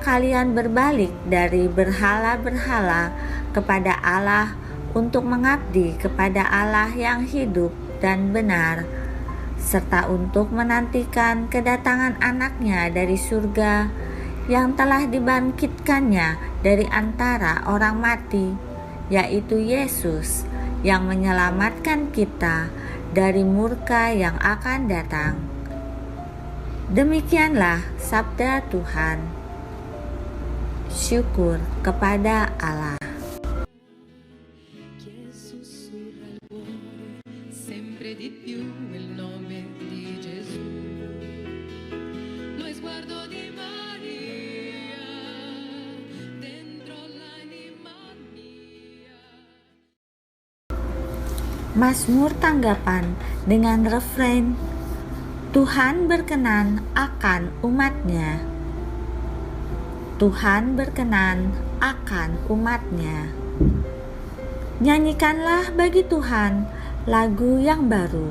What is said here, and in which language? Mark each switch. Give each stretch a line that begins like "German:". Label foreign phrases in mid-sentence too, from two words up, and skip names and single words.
Indonesian: kalian berbalik dari berhala-berhala kepada Allah untuk mengabdi kepada Allah yang hidup dan benar, serta untuk menantikan kedatangan anaknya dari surga yang telah dibangkitkannya dari antara orang mati, yaitu Yesus, yang menyelamatkan kita dari murka yang akan datang. Demikianlah sabda Tuhan. Syukur kepada Allah.
Italian: Che sussurra il cuore sempre di più il nome di Gesù. Lo sguardo di Maria dentro l'anima mia.
Indonesian: Mazmur tanggapan dengan refrein Tuhan berkenan akan umatnya. Tuhan berkenan akan umatnya. Nyanyikanlah bagi Tuhan lagu yang baru.